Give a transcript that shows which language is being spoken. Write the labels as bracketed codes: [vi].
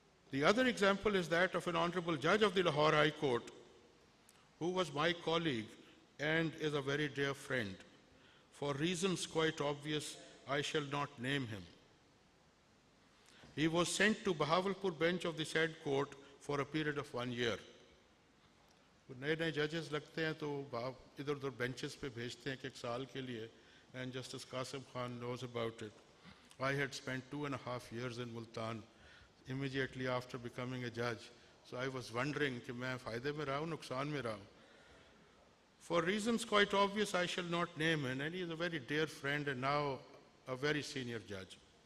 [en] The other example is that of an honorable judge of the Lahore High Court, who was my colleague and is a very dear friend. For reasons quite obvious, I shall not name him. He was sent to Bahawalpur bench of the said court for a period of 1 year. [hi] नए नए जजेस लगते हैं तो इधर उधर benches पे भेजते हैं कि 1 साल के लिए, [en] and Justice Qasim Khan knows about it. I had spent 2.5 years in Multan immediately after becoming a judge, so I was wondering [hi] कि मैं फायदे में रहा हूँ नुकसान में रहा हूँ. [en] For reasons quite obvious, I shall not name him, and he is a very dear friend and now a very senior judge.